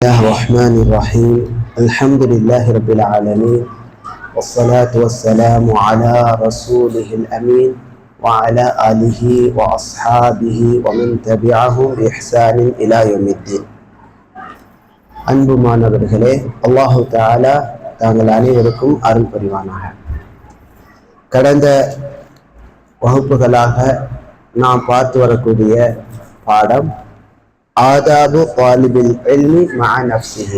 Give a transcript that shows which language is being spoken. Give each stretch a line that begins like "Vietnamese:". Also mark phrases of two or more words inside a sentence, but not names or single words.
Arabic: الله الرحمن الرحيم الحمد لله رب العالمين والصلاة والسلام على رسوله الأمين وعلى آله وأصحابه ومن تبعهم بإحسان إلى يوم الدين.
Tamil: அன்புமானவர்களே,
Arabic: الله تعالى
Tamil: தாங்கள் அனைவருக்கும் அருள் புரிவானாக. கடந்த வகுப்புகளாக நாம் பார்த்து வரக்கூடிய பாடம்
Arabic: آداب طالب العلم مع نفسه.